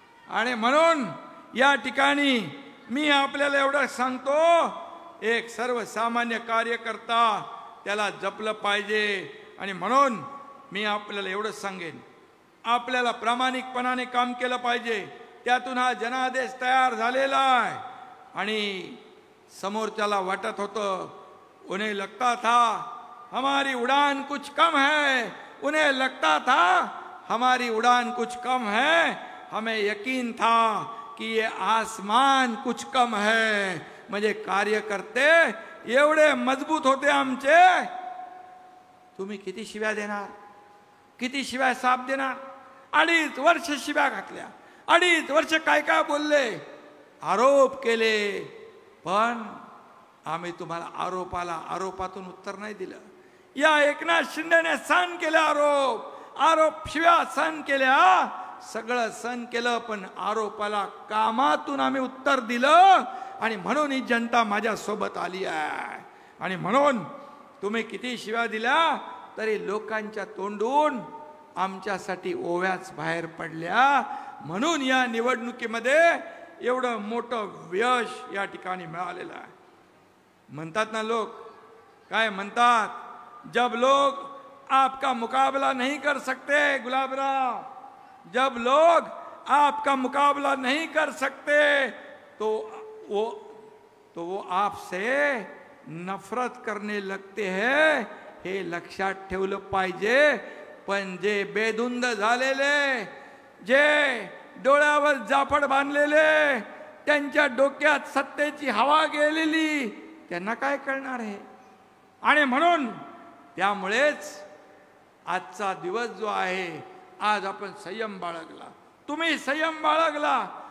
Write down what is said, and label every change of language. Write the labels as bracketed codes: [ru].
[mr] आणि म्हणून या ठिकाणी मी आपल्याला एवढं सांगतो एक सर्वसामान्य कार्यकर्ता त्याला जपलं पाहिजे. आणि म्हणून मी आपल्याला एवढंच सांगेन, आपल्याला प्रामाणिकपणाने काम केलं पाहिजे. त्यातून हा जनादेश तयार झालेला आहे. आणि समोरच्याला वाटत होतं, [hi] उन्हें लगता था हमारी उड़ान कुछ कम है, उन्हें लगता था हमारी उड़ान कुछ कम है, हमें यकीन था कि ये आसमान कुछ कम है. [mr] म्हणजे कार्यकर्ते एवढे मजबूत होते आमचे. तुम्ही किती शिव्या देणार, किती शिव्या साप देणार? 2.5 वर्ष शिव्या घातल्या, 2.5 वर्ष काय काय बोलले, आरोप केले, पण आम्ही तुम्हाला आरोपातून उत्तर नाही दिलं. या एकनाथ शिंदेने सहन केले आरोप शिव्या सहन केल्या, सगळं सहन केलं, पण आरोपाला कामातून आम्ही उत्तर दिलं. आणि म्हणून ही जनता माझ्या सोबत आली आहे. आणि म्हणून तुम्ही किती शिव्या दिल्या तरी लोकांच्या तोंडून आमच्यासाठी ओव्याच बाहेर पडल्या. म्हणून या निवडणुकीमध्ये एवढं मोठं यश या ठिकाणी मिळालेलं आहे. म्हणतात ना लोक, काय म्हणतात, [hi] जब लोग आपका मुकाबला नहीं कर सकते गुलाबराव, जब लोग आपका मुकाबला नहीं कर सकते तो वो आपसे नफरत करने लगते हैं. [mr] हे लक्षात ठेवलं पाहिजे. पण जे बेधुंद झालेले, जे डोळ्यावर जाफड बांधलेले, त्यांच्या डोक्यात सत्तेची हवा गेलेली, त्यांना काय कळणार आहे? आणि म्हणून त्यामुळेच आजचा दिवस जो आहे, आज आपण संयम बाळगला, तुम्ही संयम बाळगला.